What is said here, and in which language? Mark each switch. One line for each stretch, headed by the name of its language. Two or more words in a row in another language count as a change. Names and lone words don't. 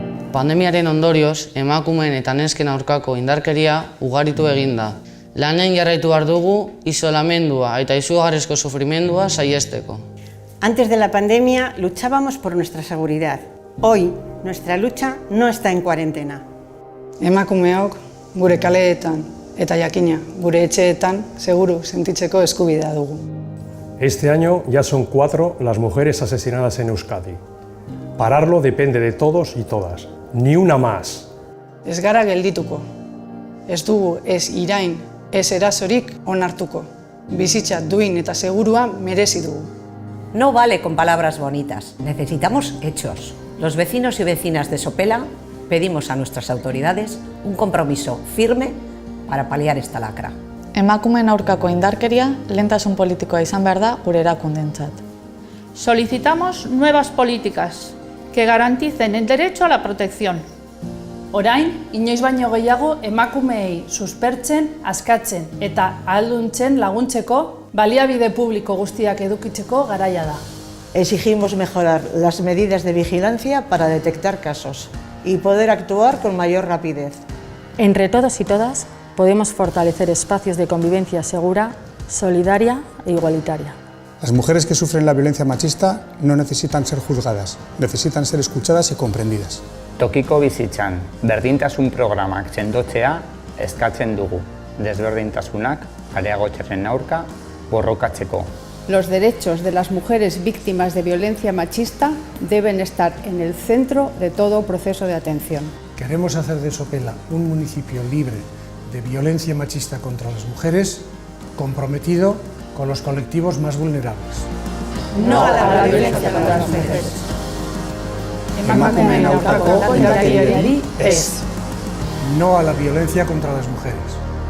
Basque: Pandemiaren ondorioz, emakumeen eta nesken aurkako indarkeria ugaritu egin da. Lanean jarraitu behar dugu isolamendua eta izugarrizko sufrimendua saihesteko.
Spanish: Antes de la pandemia luchábamos por nuestra seguridad. Hoy, nuestra lucha no está en cuarentena.
Basque: Emakumeok gure kaleetan eta jakina gure etxeetan seguru sentitzeko eskubidea dugu.
Spanish: Este año ya son 4 las mujeres asesinadas en Euskadi. Pararlo depende de todos y todas. Ni una más.
Basque: Ez gara geldituko. Ez dugu ez irain, ez erasorik onartuko. Bizitza duin eta segurua merezi dugu.
Spanish: No vale con palabras bonitas, necesitamos hechos. Los vecinos y vecinas de Sopela pedimos a nuestras autoridades un compromiso firme para paliar esta lacra.
Basque: Emakumeen aurkako indarkeria lehentasun politikoa izan behar da gure erakundentzat.
Spanish: Solicitamos nuevas políticas que garanticen el derecho a la protección.
Basque: Orain, inoiz baino gehiago emakumeei suspertzen, askatzen eta ahalduntzen laguntzeko baliabide publiko guztiak edukitzeko garaia da.
Spanish: Exigimos mejorar las medidas de vigilancia para detectar casos y poder actuar con mayor rapidez. Entre todos y todas podemos fortalecer espacios de convivencia segura, solidaria e igualitaria. Las mujeres que sufren la violencia machista no necesitan ser juzgadas, necesitan ser escuchadas y comprendidas.
Basque: Tokiko bizitzan, berdintasun programak sendotzea eskatzen dugu, desberdintasunak areagotzaren aurka borrokatzeko.
Spanish: Los derechos de las mujeres víctimas de violencia machista deben estar en el centro de todo proceso de atención. Queremos hacer de Sopela un municipio libre de violencia machista contra las mujeres, comprometido con los colectivos más vulnerables. No a la violencia contra las mujeres.
Basque: Emakumeen aurkako indarkeriari ez.
Spanish: No a la violencia contra las mujeres.